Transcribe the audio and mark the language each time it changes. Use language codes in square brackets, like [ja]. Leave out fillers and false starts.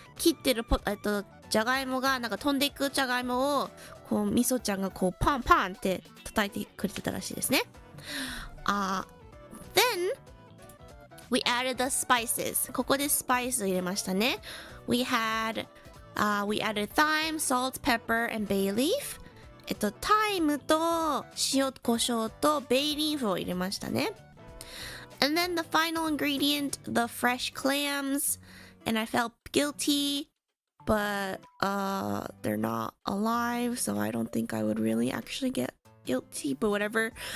[ja] 切ってるじゃがいもがなんか飛んでいくじゃがいもをこうみそちゃんがこうパンパンって叩いてくれてたらしいですね。 [en] Then we added the spices. [ja] ここでスパイス入れましたね。 [en] We added thyme, salt, pepper, and bay leaf. [ja] タイムと塩コショウとベイリーフを入れましたね。 [en] And then the final ingredient, the fresh clams. And I felt guilty, but they're not alive, so I don't think I would really actually get guilty, but whatever.